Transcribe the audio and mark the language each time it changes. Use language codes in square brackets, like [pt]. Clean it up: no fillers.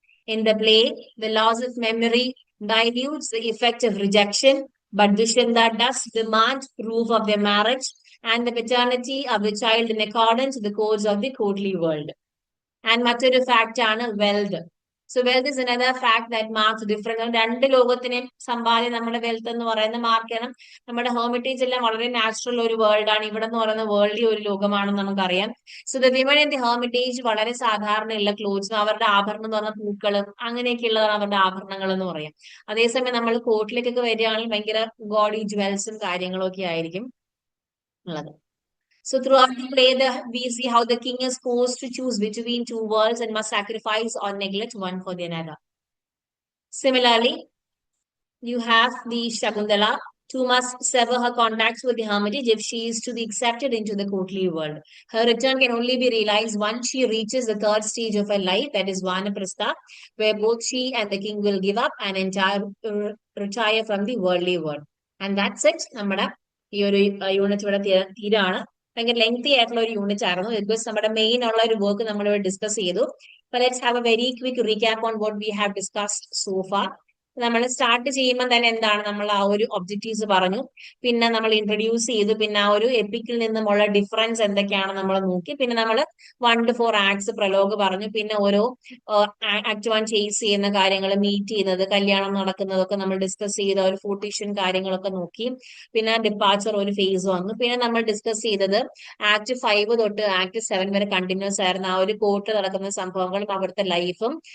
[en] In the play, the loss of memory dilutes the effect of rejection, but Dushyanta does demand proof of their marriage and the paternity of the child in accordance with the codes of the courtly world. And [ml] മറ്റൊരു fact ആണ് wealth. [en] So wealth is another fact that marks difference. [ml] രണ്ട് ലോകത്തിനെയും സമ്പാദ്യം നമ്മുടെ wealth എന്ന് പറയുന്ന mark ചെയ്യണം. നമ്മുടെ Hermitage എല്ലാം വളരെ നാച്ചുറൽ ഒരു വേൾഡ് ആണ്. ഇവിടെ എന്ന് പറയുന്ന വേൾഡി ഒരു ലോകമാണെന്ന് നമുക്കറിയാം. [en] so the women in the hermitage [ml] വളരെ സാധാരണയുള്ള ക്ലോത്ത്സും അവരുടെ ആഭരണം എന്ന് പറഞ്ഞ പൂക്കളും അങ്ങനെയൊക്കെ ഉള്ളതാണ് അവരുടെ ആഭരണങ്ങൾ എന്ന് പറയാം. അതേസമയം നമ്മൾ കോർട്ടിലേക്കൊക്കെ വരികയാണെങ്കിൽ ഭയങ്കര ഗോഡി ജ്വൽസും കാര്യങ്ങളും ഒക്കെ ആയിരിക്കും ഉള്ളത്. [en] So throughout the play, we see how the king is forced to choose between two worlds and must sacrifice or neglect one for the another. Similarly, you have the Shakuntala, who must sever her contacts with the hermitage if she is to be accepted into the courtly world. Her return can only be realized once she reaches the third stage of her life, that is Vanaprastha, where both she and the king will give up and retire from the worldly world. And that's it. [ml] നമ്മുടെ ഈ ഒരു unit ഇവിടെ തീരാണ്. ഭയങ്കര lengthy ആയിട്ടുള്ള ഒരു unit ആയിരുന്നു. Because നമ്മുടെ main ഉള്ള ഒരു വർക്ക് നമ്മൾ ഡിസ്കസ് ചെയ്തു. [en] Let's have a very quick recap on what we have discussed so far. [ml] നമ്മൾ സ്റ്റാർട്ട് ചെയ്യുമ്പോൾ തന്നെ എന്താണ് നമ്മൾ ആ ഒരു ഒബ്ജക്റ്റീവ്സ് പറഞ്ഞു, പിന്നെ നമ്മൾ ഇൻട്രൊഡ്യൂസ് ചെയ്തു, പിന്നെ ആ ഒരു എപ്പിക്കിൽ നിന്നുമുള്ള ഡിഫറൻസ് എന്തൊക്കെയാണ് നമ്മൾ നോക്കി, പിന്നെ നമ്മൾ 1 to 4 ആക്ട്സ് പ്രലോഗ് പറഞ്ഞു, പിന്നെ ഓരോ ആക്ട് 1 ചേസ് ചെയ്യുന്ന കാര്യങ്ങൾ, മീറ്റ് ചെയ്യുന്നത്, കല്യാണം നടക്കുന്നതൊക്കെ നമ്മൾ ഡിസ്കസ് ചെയ്ത ഒരു ഫോർട്ടീഷൻ കാര്യങ്ങളൊക്കെ നോക്കി, പിന്നെ ഡിപ്പാച്ചർ ഒരു ഫേസ് വന്നു, പിന്നെ നമ്മൾ ഡിസ്കസ് ചെയ്തത് ആക്ട് 5 തൊട്ട് ആക്ട് 7 വരെ കണ്ടിന്യൂസ് ആയിരുന്നു ആ ഒരു കോർട്ട് നടക്കുന്ന സംഭവങ്ങളും അവിടുത്തെ ലൈഫും.